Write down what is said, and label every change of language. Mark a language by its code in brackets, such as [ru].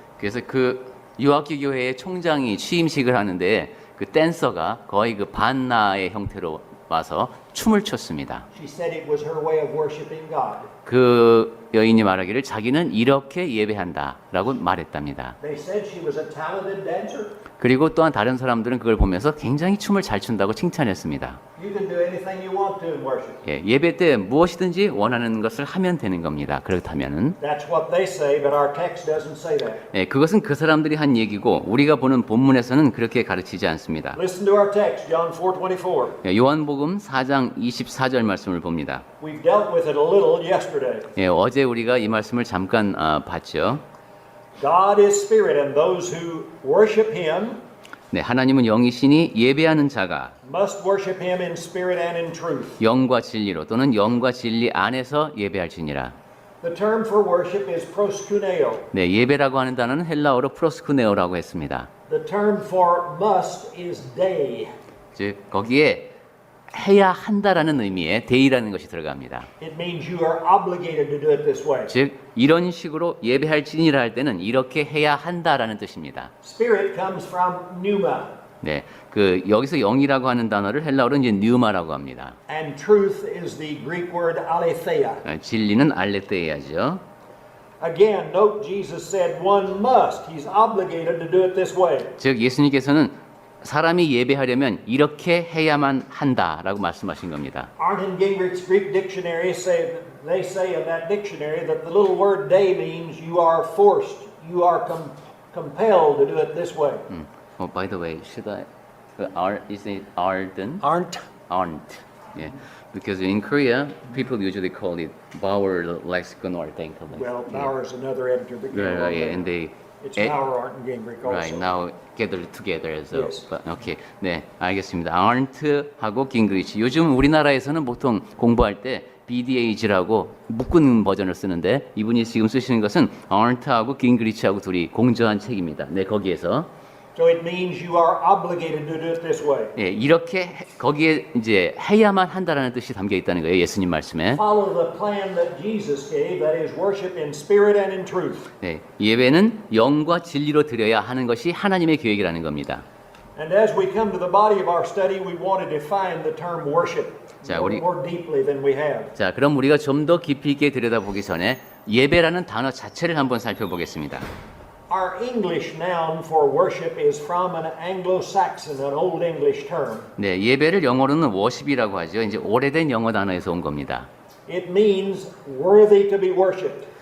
[ko] 그래서 그 유아기 교회의 총장이 취임식을 하는데 그 댄서가 거의 그 반나의 형태로 와서 춤을 췄습니다. [en] She said it was her way of worshiping God. [ko] 그 여인이 말하기를 자기는 이렇게 예배한다라고 말했답니다. [en] They said she was a talented dancer. [ko] 그리고 또한 다른 사람들은 그걸 보면서 굉장히 춤을 잘 춘다고 칭찬했습니다. [en] You can do anything you want to in worship. [ko] 예, 예배 때 무엇이든지 원하는 것을 하면 되는 겁니다. 그렇다면은 [en] That's what they say, but our text doesn't say that. [ko] 예, 그것은 그 사람들이 한 얘기고 우리가 보는 본문에서는 그렇게 가르치지 않습니다. [en] Listen to our text, John 4:24. [ko] 예, 요한복음 4장 24절 말씀을 봅니다. [en] We've dealt with it a little yesterday. [ko] 예, 어제 우리가 이 말씀을 잠깐 봤죠. [en] God is spirit, and those who worship Him [ko] 네, 하나님은 영이시니 예배하는 자가 [en] must worship Him in spirit and in truth. [ko] 영과 진리로 또는 영과 진리 안에서 예배할지니라. [en] The term for worship is proskuneo. [ko] 네, 예배라고 하는 단어는 헬라어로 프로스쿠네오라고 했습니다. [en] The term for must is dei. [ko] 즉 거기에 해야 한다라는 의미의 데이라는 것이 들어갑니다. [en] It means you are obligated to do it this way. [ko] 즉 이런 식으로 예배할지니라 할 때는 이렇게 해야 한다라는 뜻입니다. [en] Spirit comes from pneuma, [ko] 네, 그 여기서 영이라고 하는 단어를 헬라어로 이제 뉴마라고 합니다. [en] and truth is the Greek word aletheia. [ko] 진리는 알레테이아죠. [en] Again, note Jesus said one must. He's obligated to do it this way. [ko] 즉 예수님께서는 사람이 예배하려면 이렇게 해야만 한다라고 말씀하신 겁니다. [en] Arndt Gingrich's Greek dictionary they say in that dictionary that the little word day means you are forced, you are compelled to do it this way. By the way, should I? Is it Arden? Aren't. Aren't. Yeah. Because in Korea, people usually call it Bauer lexicon or Denkele. Well, Bauer is another editor that came Right, along yeah, there. and they It's Bauer, Arndt, and Gingrich also. right now gathered together. So, Yes. [ko] okay, 네, 알겠습니다. Arndt하고 Gingrich. 요즘 우리나라에서는 보통 공부할 때 BDAG라고 묶은 버전을 쓰는데 이분이 지금 쓰시는 것은 Arndt하고 Gingrich하고 둘이 공저한 책입니다. 네, 거기에서. [en] So it means you are obligated to do it this way. [ko] 예, 이렇게 거기에 이제 해야만 한다라는 뜻이 담겨 있다는 거예요. 예수님 말씀에. [en] Follow the plan that Jesus gave, that is worship in spirit and in truth. [ko] 네, 예배는 영과 진리로 드려야 하는 것이 하나님의 계획이라는 겁니다. [en] And as we come to the body of our study, we want to define the term worship [ko] 자, [en] more deeply than we have. [ko] 자, 그럼 우리가 좀 더 깊이 있게 들여다보기 전에 예배라는 단어 자체를 한번 살펴보겠습니다. [en] Our English noun for worship is from an Anglo-Saxon, an Old English term. [ko] 네, 예배를 영어로는 워십이라고 하죠. 이제 오래된 영어 단어에서 온 겁니다. [en] It means worthy to be worshipped.